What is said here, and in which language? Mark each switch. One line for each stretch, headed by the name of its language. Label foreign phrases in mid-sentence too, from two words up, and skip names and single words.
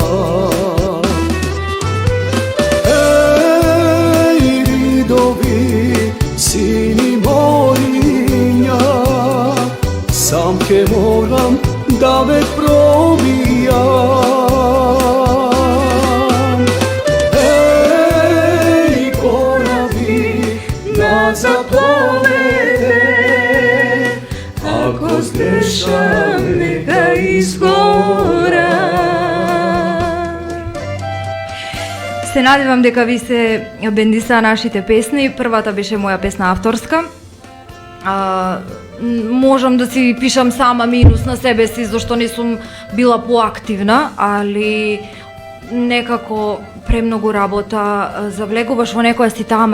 Macedonian: Ej, ridovi, sini mojinja, sam ke moram da me probijam. Zapovede, ako zgrešam neka izgora. Се надевам дека ви се бендисаа нашите песни. Првата беше моја песна авторска. Можам да си пишам сама минус на себе си, зашто не сум била поактивна, али некако премногу работа, завлегуваш во некоја си таа